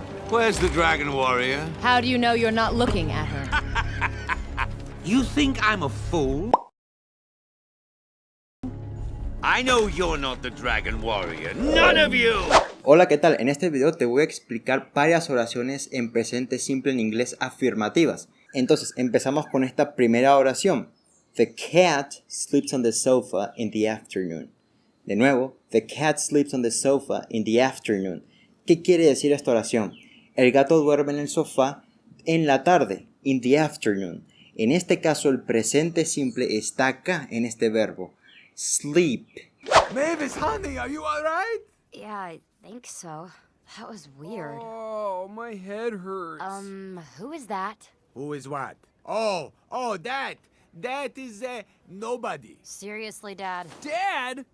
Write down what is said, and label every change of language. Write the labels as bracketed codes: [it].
[en] Where's the Dragon Warrior? How do you know you're not looking at her? You think I'm a fool? I know you're not the Dragon Warrior. None of you! [es] Hola, ¿qué tal? En este video te voy a explicar varias oraciones en presente simple en inglés afirmativas. Entonces, empezamos con esta primera oración. [en] The cat sleeps on the sofa in the afternoon. [es] De nuevo, [en] the cat sleeps on the sofa in the afternoon. [es] ¿Qué quiere decir esta oración? El gato duerme en el sofá en la tarde, [en] in the afternoon. [es] En este caso, el presente simple está acá en este verbo. [en] Sleep. Mavis, honey, are you alright? Yeah, I think so. That was weird. Oh, my head hurts. Who is that? Who is what? That. That is, nobody. Seriously, Dad? Dad?